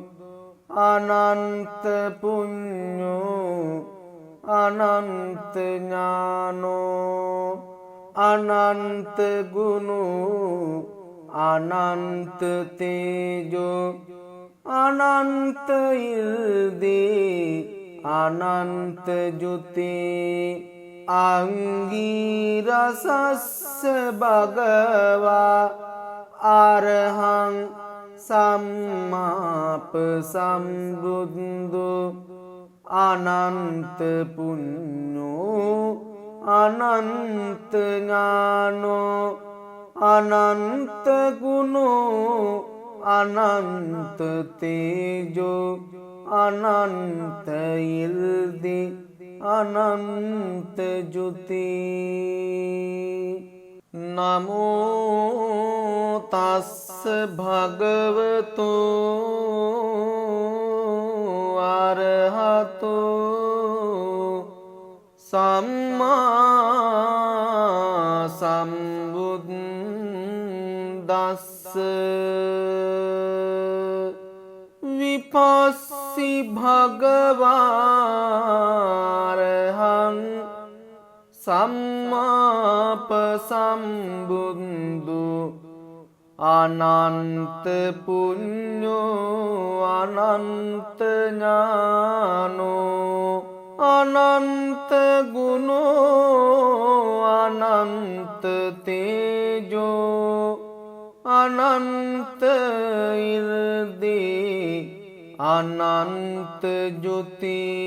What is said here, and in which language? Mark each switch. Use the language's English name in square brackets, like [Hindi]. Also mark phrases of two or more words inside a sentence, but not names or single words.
[Pali] අනන්ත පුඤ්ඤෝ අනන්ත ඥානෝ අනන්ත ගුණෝ අනන්ත තේජෝ අනන්ත ඉල්දී අනන්ත ජුති අංගීරසස්ස භගවා අරහං සම්මාප සම්බුද්ධෝ අනන්ත පුඤ්ඤෝ අනන්ත ඥානෝ අනන්ත ගුණෝ අනන්ත තේජෝ අනන්ත ඉල්දි අනන්ත ජුති නමෝ තස්ස භගවතු අරහතෝ සම්මා සම්බුද්දස්ස විපස්සි භගවාරහං සම්මාප සම්බුද්ධු අනන්ත පුඤ්ඤෝ අනන්ත ඥානෝ අනන්ත ගුණෝ අනන්ත තේජෝ අනන්ත ඉල්දී අනන්ත ජුති